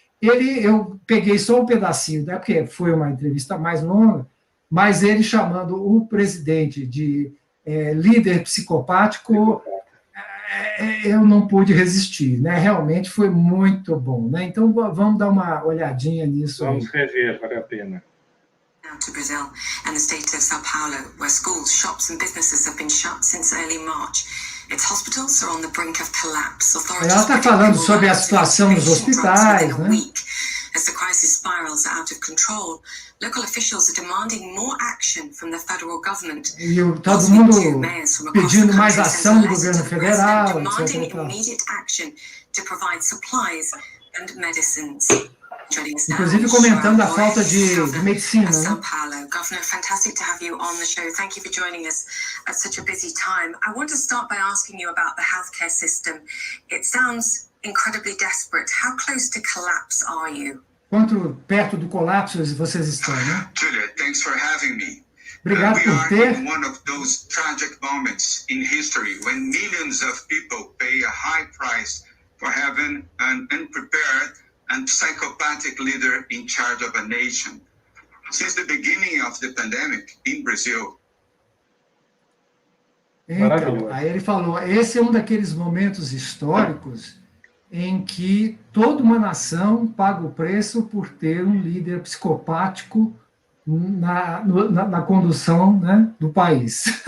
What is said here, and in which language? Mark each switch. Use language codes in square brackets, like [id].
[pt] Eu peguei só um pedacinho, né, porque foi uma entrevista mais longa, mas ele chamando o presidente de líder psicopático, eu não pude resistir, né? Realmente foi muito bom, né? Então vamos dar uma olhadinha nisso. Vamos rever, vale a pena. [en] Now to Brazil and the state of São Paulo, where schools, shops and businesses have been shut since early March. Its hospitals are on the brink of collapse. [pt] Ela está falando sobre a situação nos hospitais, né? [en] As the crisis spirals out of control, local officials are demanding more action from the federal government. [pt] E todo mundo pedindo mais ação do governo federal, [en] demanding immediate action to provide supplies and medicines. [pt] Inclusive comentando a falta de medicina. [en] São Paulo, Governor, fantastic to have you on the show. Thank you for joining us at such a busy time. I want to start by asking you about the healthcare system. It sounds incredibly desperate. How close to collapse are you? [pt] Quanto perto do colapso vocês estão, né? [en] Julia, thanks for having me. [pt] Obrigado por ter. [en] We are in one of those tragic moments in history when millions of people pay a high price for having an unprepared and psychopathic leader in charge of a nation. Since the beginning of the pandemic in Brazil. [pt] Então, aí ele falou, esse é um daqueles momentos históricos em que toda uma nação paga o preço por ter um líder psicopático na condução, né, do país.